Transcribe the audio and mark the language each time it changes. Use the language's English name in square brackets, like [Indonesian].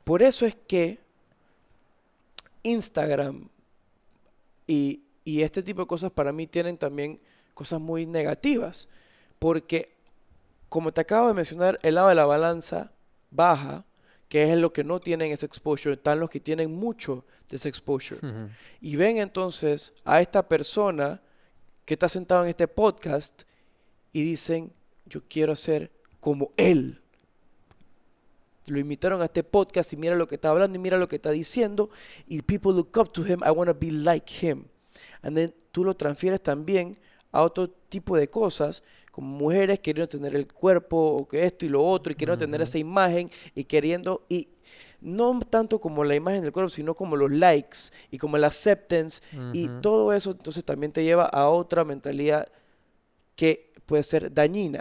[Spanish] Por eso es que Instagram y este tipo de cosas para mí tienen también cosas muy negativas, porque como te acabo de mencionar, el lado de la balanza baja, que es lo que no tienen ese exposure, están los que tienen mucho de ese exposure. ujú. Y ven entonces a esta persona que está sentado en este podcast y dicen, yo quiero ser como él. Lo invitaron a este podcast y mira lo que está hablando y mira lo que está diciendo. [English] Y people look up to him, I want to be like him. [Spanish] And then tú lo transfieres también a otro tipo de cosas, como mujeres queriendo tener el cuerpo o que esto y lo otro y queriendo tener Ujú, esa imagen y queriendo, y no tanto como la imagen del cuerpo, sino como los likes y como el acceptance y ujú, todo eso, entonces también te lleva a otra mentalidad que puede ser dañina.